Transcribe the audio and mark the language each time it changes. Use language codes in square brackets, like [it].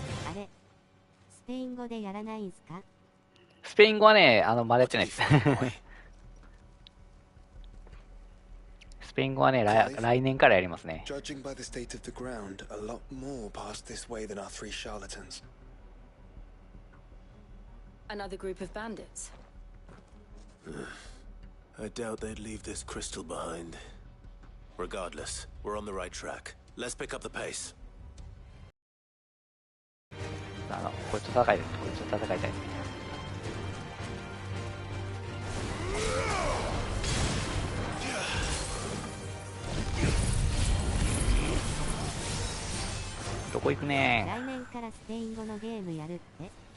[ja] あれ、スペイン語でやらないんすか？スペイン語はね、まだやってないです。スペイン語はね、来年からやりますね。 [en] Judging by the state of the ground, a lot more passed this way than our 3 charlatans. Another group of bandits. I doubt they'd leave this crystal behind. Regardless, we're on the right track. Let's pick up the pace. [ja] こいつと戦いたいです。こいつと戦いたいです。どこ行くね来年からスペイン語のゲームやるって。